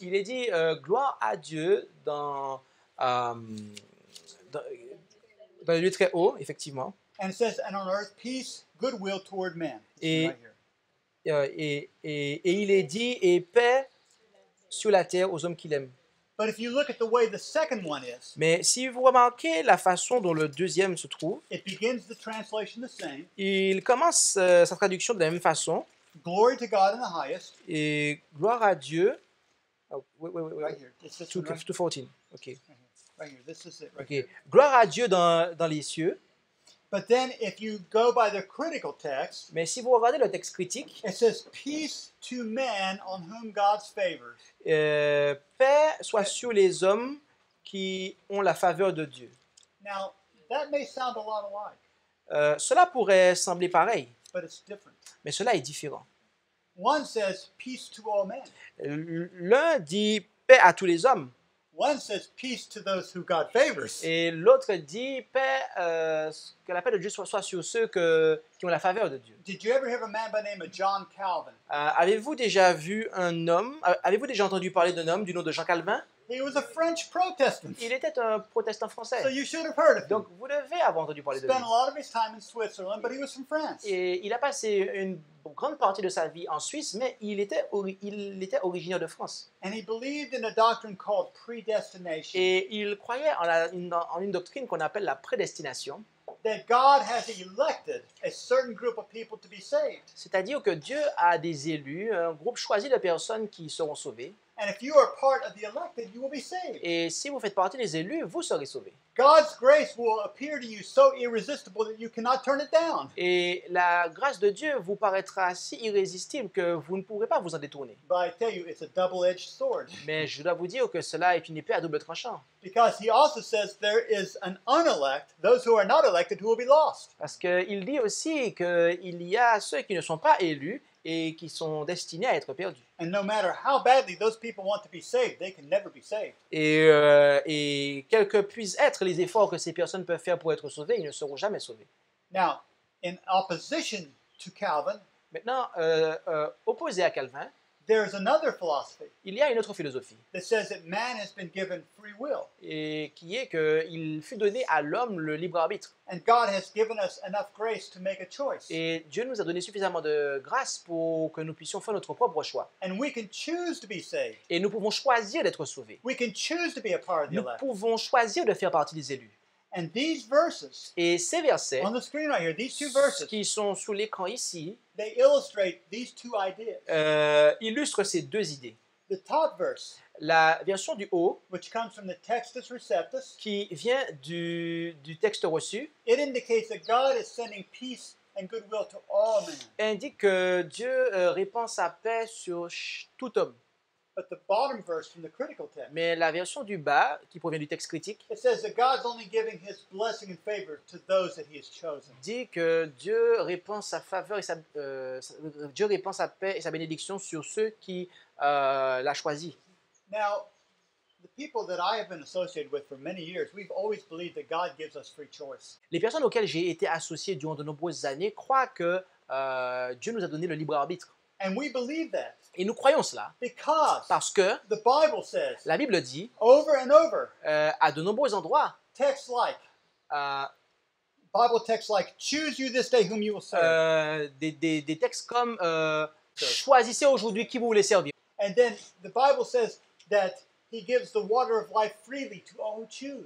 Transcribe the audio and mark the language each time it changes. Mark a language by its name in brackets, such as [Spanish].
[French] il est dit gloire à Dieu dans le lieu très haut, effectivement. [English] and it says, and on earth peace, goodwill toward men. [French] Et- [English] Right here. [French] Et il est dit et paix sur la terre aux hommes qui l'aiment. [English] But if you look at the way the second one is, [French] Mais si vous remarquez la façon dont le deuxième se trouve, [English] it begins the translation the same. [French] il commence sa traduction de la même façon. [English] Glory to God in the highest. [French] Et gloire à Dieu. [English] Oh, wait. Right here. It's this one right, 2:14. Ok. right here. This is it right Ok. here. [French] Gloire à Dieu dans les cieux. [English] But then if you go by the critical text, [French] Mais si vous regardez le texte critique, [English] it says, peace to men on whom God favors. [French] paix soit sur les hommes qui ont la faveur de Dieu. [English] Now, that may sound a lot alike, [French] Cela pourrait sembler pareil, [English] but it's different. [French] mais cela est différent. [English] One says, peace to all men. [French] L'un dit paix à tous les hommes [English] One says, peace to those who God favors. [French] et l'autre dit paix, que la paix de Dieu soit sur ceux qui ont la faveur de Dieu. [English] Did you ever hear of a man by the name of John Calvin? [French] Avez-vous déjà vu avez-vous déjà entendu parler d'un homme du nom de Jean Calvin? [English] He was a French Protestant. [French] Il était un protestant [English] So [French] français. [English] you should have heard of him. [French] Donc vous devez avoir entendu parler de lui. [English] Spent a lot of his time in Switzerland, but he was from France. [French] Et il a passé une grande partie de sa vie en Suisse, mais il était originaire de France. [English] And he believed in a doctrine called predestination. [French] Et il croyait en une doctrine qu'on appelle la prédestination, [English] That God has elected a certain group of people to be saved. [French] c'est-à-dire que Dieu a des élus, un groupe choisi de personnes qui seront sauvées. [English] And if you are part of the elected, you will be saved. [French] Et si vous faites partie des élus, vous serez sauvés. [English] God's grace will appear to you so irresistible that you cannot turn it down. [French] Et la grâce de Dieu vous paraîtra si irrésistible que vous ne pourrez pas vous en détourner. [English] But I tell you, it's a double-edged sword. [French] Mais je dois vous dire que cela est une épée à double tranchant. [English] Because he also says there is an unelect, those who are not elected, who will be lost. [French] Parce qu'il dit aussi qu'il y a ceux qui ne sont pas élus et qui sont destinés à être perdus. [English] And no matter how badly those people want to be saved, they can never be saved. [French] Et quels que puissent être les efforts que ces personnes peuvent faire pour être sauvées, ils ne seront jamais sauvés. [English] Now, in opposition to Calvin, [French] Maintenant, opposé à Calvin, [English] there's another philosophy [French] il y a une autre philosophie, [English] that says that man has been given free will. [French] et qui est qu'il fut donné à l'homme le libre arbitre. [English] And God has given us enough grace to make a choice. [French] Et Dieu nous a donné suffisamment de grâce pour que nous puissions faire notre propre choix. [English] And we can choose to be saved. [French] Et nous pouvons choisir d'être sauvés. [English] We can choose to be a part of the [French] Nous [English] elect. [French] pouvons choisir de faire partie des élus. [English] And these verses [French] Et ces versets, [English] on the screen right here, these two verses, [French] qui sont sous l'écran ici, [English] they illustrate these two ideas. [French] illustrent ces deux idées. [English] The top verse, [French] La version du haut, [English] which comes from the Textus Receptus, [French] qui vient du texte reçu, [English] it indicates that God is sending peace and goodwill to all men. [French] indique que Dieu répand sa paix sur tout homme. [English] But the bottom verse from the critical text, [French] Mais la version du bas, qui provient du texte critique, [English] it says that God's only giving his blessing and favor to those that he has chosen. [French] dit que Dieu répand sa faveur et Dieu répand sa paix et sa bénédiction sur ceux qui l'a choisi. [English] Now, the people that I have been associated with for many years, we've always believed that God gives us free choice. [French] Les personnes auxquelles j'ai été associé durant de nombreuses années croient que Dieu nous a donné le libre arbitre. [English] And we believe that [French] Et nous croyons cela [English] because [French] parce que [English] the Bible says [French] la Bible dit, [English] over and over, [French] à de nombreux endroits, [English] texts like, Bible texts like, choose you this day whom you will serve. [French] des textes comme choisissez aujourd'hui qui vous voulez servir. [English] And then the Bible says that he gives the water of life freely to all who choose.